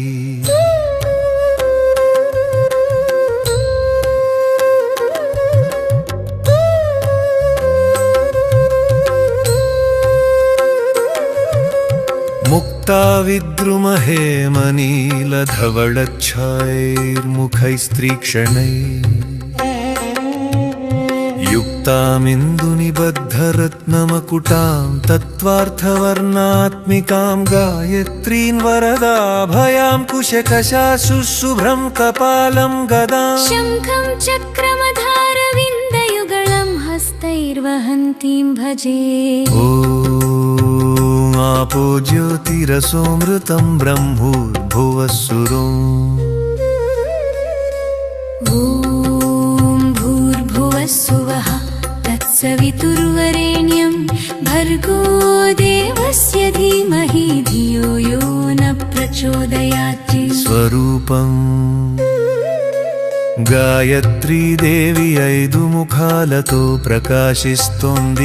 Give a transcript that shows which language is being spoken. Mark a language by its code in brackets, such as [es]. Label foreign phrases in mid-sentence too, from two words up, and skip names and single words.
[sa] मुक्ता विद्रुमहेमनीलधवळच्छायैर्मुखैस्त्रीक्षणैः युक्तामिन्दुनिबद्धरत्नमकुटां तत्त्वार्थवर्णात्मिकां गायत्रीं वरदाभयां कुशकशाशुशुभ्रं कपालं गदाम् శంఖం చక్రమధారవిందయుగళం హస్తైర్వహంतीं భజే ॐ आपो ज्योतिरसोऽमृतं ब्रह्मोर्भुवः सुरोम् ఓం భూర్భువః స్సువః తత్సవితుర్వరేణ్యం భర్గో దేవస్య ధీమహి ధియో యో నః ప్రచోదయాతి. [te] స్వరూపం గాయత్రీదేవి 5 ముఖాలతో ప్రకాశిస్తోంది.